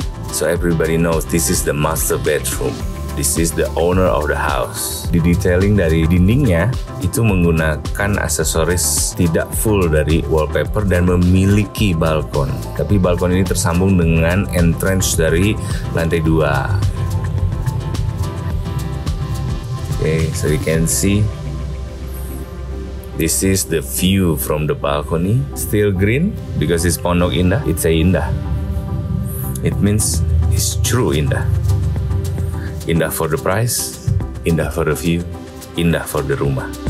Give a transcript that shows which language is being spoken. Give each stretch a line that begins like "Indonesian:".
English: So everybody knows this is the master bedroom. This is the owner of the house.
Indonesian: Didetailing dari dindingnya itu menggunakan aksesoris tidak full dari wallpaper dan memiliki balkon. Tapi balkon ini tersambung dengan entrance dari lantai 2.
English: Okay, so you can see this is the view from the balcony. Still green because it's Pondok Indah. It's a Indah. It means it's true Indah. Indah for the price, indah for the view, indah for the rumah.